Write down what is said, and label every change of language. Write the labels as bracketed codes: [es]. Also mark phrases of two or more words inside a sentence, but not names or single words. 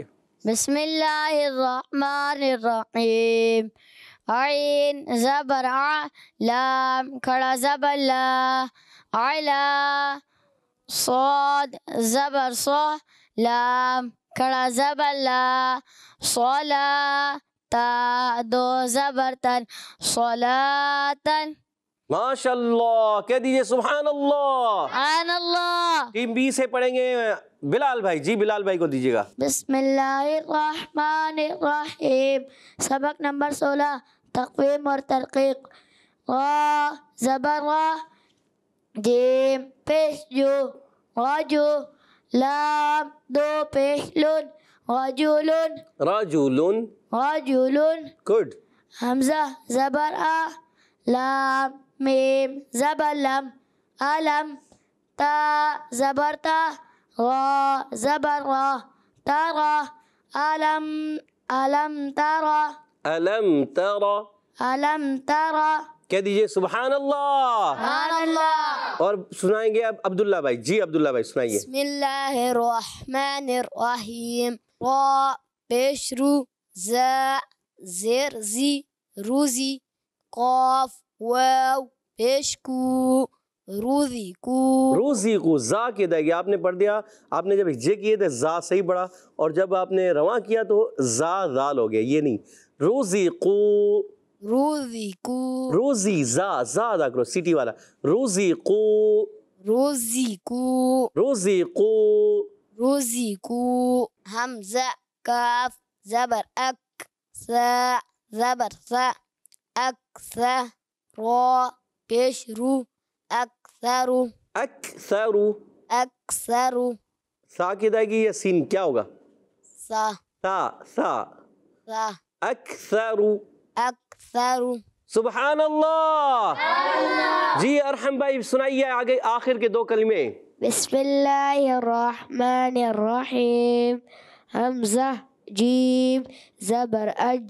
[ar] بسم اللہ الرحمن الرحیم، [ur] عین زبر ع، لام کھڑا زبر لا، علا، صاد زبر ص، لام کھڑا زبر لا، صلا، تا دو زبر تن، صلاتن، ماشاءاللہ، کہہ دیجئے [ar] سبحان اللہ۔ سبحان اللہ۔ [ur] ٹیم بی سے پڑھیں گے بلال بھائی، جی بلال بھائی کو دیجیے گا۔ [ar] بسم اللہ الرحمن الرحیم، [ur] سبق نمبر 16، تقویم اور ترقیق۔ را زبر را، جیم پیش جو، راجو، لام دو پیش لن، رجولن، رجولن، رجولن، گڈ، حمزہ زبر آ، لام میم زبر لم، علم، تا زبر تا، را زبر را، تارا، علم، [ar] علم تارا، علم ترى، علم تارا، [ur] کہہ دیجئے [ar] سبحان اللہ۔ سبحان اللہ۔ [ur] اور سنائیں گے اب عبداللہ بھائی، جی عبداللہ بھائی سنائیے۔ [ar] بسم اللہ الرحمن الرحیم، [ur] را پیش رو، زا زیر زی، روزی، قاف واو پیش کو، روزی کو، روزی کو، زا کی ادائیگی آپ نے پڑھ دیا، آپ نے جب ہجے کیے تھے زا صحیح پڑھا، اور جب آپ نے رواں کیا تو زا زال ہو گیا، یہ نہیں، روزی کو، روزی کو، روزی، زا زا ادا کرو سیٹی والا، روزی کو، روزی کو، روزی کو، روزی کو، حمزہ کاف زبر اک، سا زبر سا، اکثا، را پیش رو، اکثرو، اکثرو، اکثرو، سا کی ادائیگی یا سین کیا ہوگا؟ سا سا، سا، سا، اکثرو، اکثرو، [ar] سبحان اللہ۔ [ur] جی ارحم بھائی سنائیے آگے آخر کے دو کلمے۔ [ar] بسم اللہ الرحمن الرحیم، [ur] حمزہ جیم زبر اج،